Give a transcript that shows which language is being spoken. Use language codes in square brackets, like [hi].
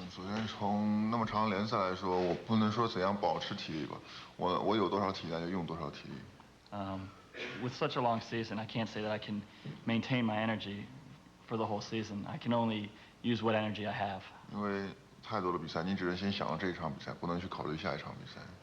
[zh] 首先从那么长的联赛来说，我不能说怎样保持体力吧，我有多少体力就用多少体力。 [en] With such a long season, I can't say that I can maintain my energy for the whole season. I can only use what energy I have. [zh] 因为太多的比赛，你只能先想到这一场比赛，不能去考虑下一场比赛。